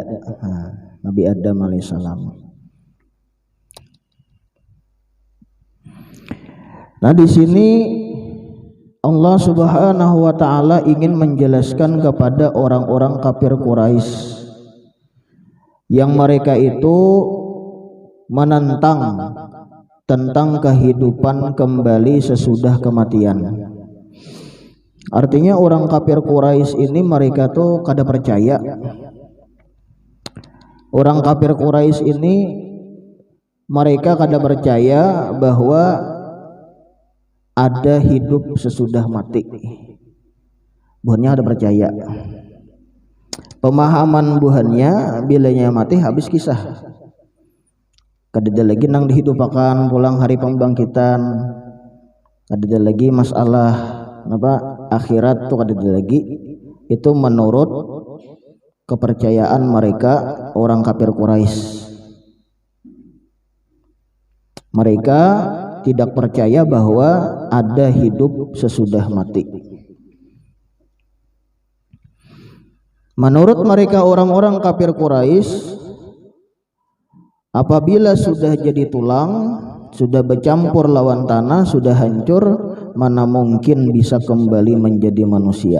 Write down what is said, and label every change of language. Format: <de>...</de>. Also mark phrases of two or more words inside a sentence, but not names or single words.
<id>Nabi Adam alaihissalam. Nah di sini Allah</id> <ar>سبحانه وتعالى</ar> <id>ingin menjelaskan kepada orang-orang kafir Quraisy yang mereka itu menentang tentang kehidupan kembali sesudah kematian.</id> <bjn>Artinya orang kafir Quraisy ini mereka tuh kada percaya. Orang kafir Quraisy ini mereka kada percaya bahwa ada hidup sesudah mati. Buhannya ada percaya. Pemahaman buhannya bilanya mati habis kisah. Kadada lagi nang dihidupakan pulang hari pembangkitan. Kadada lagi masalah apa akhirat tuh kadada lagi.</bjn> <id>Itu menurut kepercayaan mereka orang kafir Quraisy. Mereka tidak percaya bahwa ada hidup sesudah mati. Menurut mereka orang-orang kafir Quraisy, apabila sudah jadi tulang, sudah bercampur lawan tanah, sudah hancur, mana mungkin bisa kembali menjadi manusia.</id>